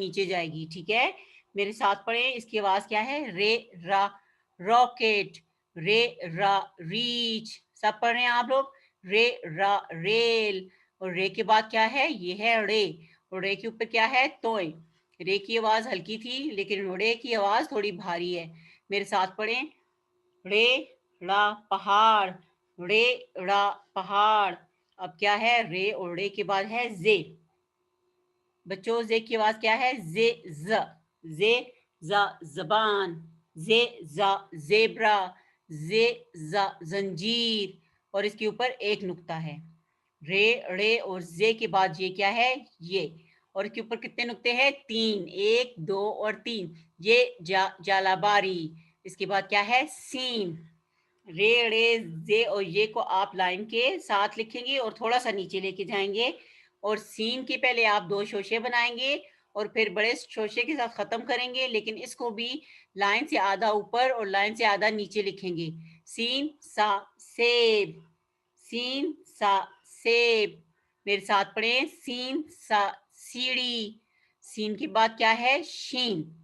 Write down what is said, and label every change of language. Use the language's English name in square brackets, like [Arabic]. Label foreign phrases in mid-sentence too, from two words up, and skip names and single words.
[Urdu] نیچے جائے گی، ٹھیک ہے، میرے ساتھ پڑھیں، اس کی آواز کیا ہے، رے را راکٹ، رے را ریچ، سب پڑھ رہے ہیں آپ لوگ، رے را ریل، اور رے کے بعد کیا ہے، یہ ہے رے، اور رے کے اوپر کیا ہے توئے، رے کی آواز ہلکی تھی لیکن رے کی آواز تھوڑی بھاری ہے، میرے ساتھ پڑھیں، رے ڑا پہاڑ، رے ڑا پہاڑ، اب کیا ہے رے اور رے کے بعد ہے زے، بچوں زے کی آواز کیا ہے، زے ز، زے ز زبان، زے ز زیبرا، زے ز زنجیر، اور اس کے اوپر ایک نقطہ ہے، رے رے اور زے کے بعد یہ کیا ہے، یہ، اور اس کے اوپر کتنے نقطے ہیں، تین، ایک دو اور تین، یہ جالا باری، اس کے بعد کیا ہے سین، رے رے زے اور یہ کو آپ لائن کے ساتھ لکھیں گے اور تھوڑا سا نیچے لے کے جائیں گے، اور سین کے پہلے آپ دو شوشے بنائیں گے اور پھر بڑے شوشے کے ساتھ ختم کریں گے، لیکن اس کو بھی لائن سے آدھا اوپر اور لائن سے آدھا نیچے لکھیں گے، سین سا سیب، سین سا سیب، میرے ساتھ پڑھیں، سین سا سیڑھی، سین کے بعد کیا ہے شین،